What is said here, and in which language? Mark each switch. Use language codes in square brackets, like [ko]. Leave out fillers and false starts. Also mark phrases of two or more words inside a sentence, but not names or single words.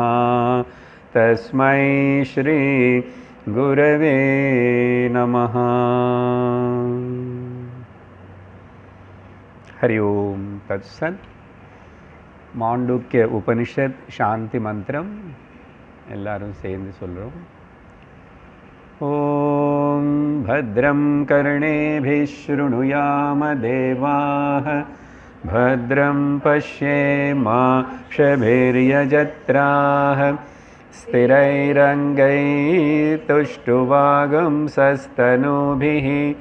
[sa] तस्मै श्री गुरवे नमः। हरि ओम तत्सत्। मांडूक्य उपनिषद शांति मंत्रम [ta] எல்லாரும் சேர்ந்து சொல்றோம்। [sa] ओम भद्रं कर्णेभिः शृणुयाम देवाः भद्रं पश्येमाक्षभिर्यजत्राः स्थिरैरङ्गैस्तुष्टुवागुंसस्तनूभिः